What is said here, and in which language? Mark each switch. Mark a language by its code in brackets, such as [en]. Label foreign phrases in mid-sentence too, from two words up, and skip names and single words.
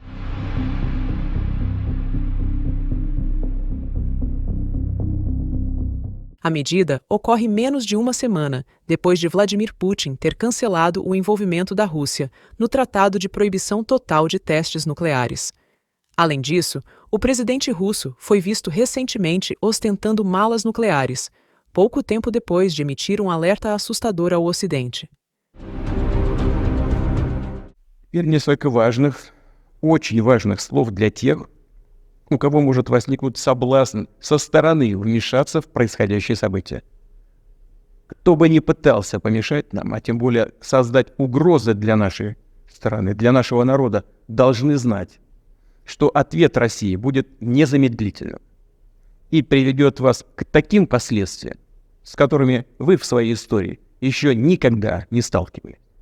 [pt] A medida ocorre menos de uma semana depois de Vladimir Putin ter cancelado o envolvimento da Rússia no Tratado de Proibição Total de Testes Nucleares. Além disso, o presidente russo foi visto recentemente ostentando malas nucleares, pouco tempo depois de emitir um alerta assustador ao Ocidente. [ru] Теперь несколько важных, очень важных слов для тех, у кого может возникнуть соблазн со стороны вмешаться в происходящее событие. Кто бы ни пытался помешать нам, а тем более создать угрозы для нашей страны, для нашего народа, должны знать, что ответ России будет незамедлительным и приведет вас к таким последствиям, с которыми вы в своей истории еще никогда не сталкивались.